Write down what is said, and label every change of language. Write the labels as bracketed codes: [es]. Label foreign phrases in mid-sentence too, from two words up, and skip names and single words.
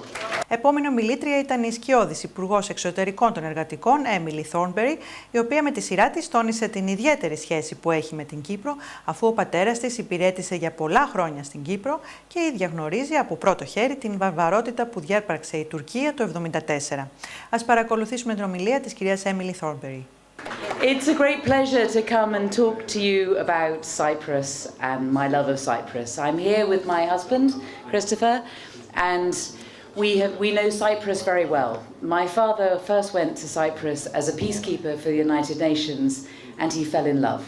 [el] Επόμενη ομιλήτρια ήταν η σκιώδης Υπουργός Εξωτερικών των Εργατικών, Thornberry, η οποία με τη σειρά της τόνισε την ιδιαίτερη σχέση που έχει με την Κύπρο, αφού ο πατέρας της υπηρέτησε για πολλά χρόνια στην Κύπρο και η ίδια γνωρίζει από πρώτο χέρι την βαρβαρότητα που διέπραξε η Τουρκία το 1974. Ας παρακολουθήσουμε την ομιλία της κυρίας Thornberry. [en] It's a great pleasure to come and talk to you about Cyprus and my love of Cyprus. I'm here with my husband, Christopher, and we know Cyprus very well. My father first went to Cyprus as a peacekeeper for the United Nations, and he fell in love.